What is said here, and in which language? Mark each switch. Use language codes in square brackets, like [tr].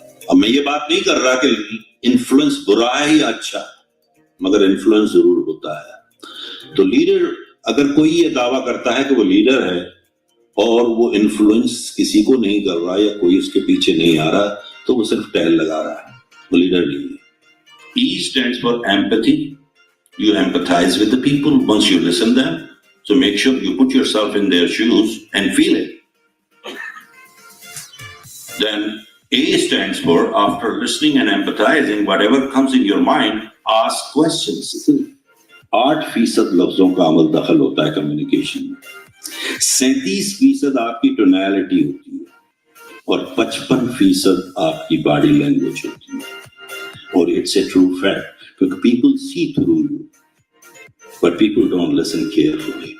[hi] अब मैं ये बात नहीं कर रहा कि इन्फ्लुएंस बुरा है या अच्छा, मगर इन्फ्लुएंस जरूर होता है। तो लीडर, अगर कोई ये दावा करता है कि वो लीडर है और वो इन्फ्लुएंस किसी को नहीं कर रहा या कोई उसके पीछे नहीं आ रहा, तो वो सिर्फ टहल लगा रहा है, वो लीडर नहीं है। [en] E stands for empathy. You empathize with the people once you listen them. So make sure you put yourself in their shoes and feel it. Then A stands for, after listening and empathizing, whatever comes in your mind, ask questions. [hi] 8% लफ्जों का अमल दखल होता है communication में, 37% आपकी tonality होती है और 55% आपकी बॉडी लैंग्वेज होती है। [en] और it's a true fact, क्योंकि people see through you but people don't listen carefully.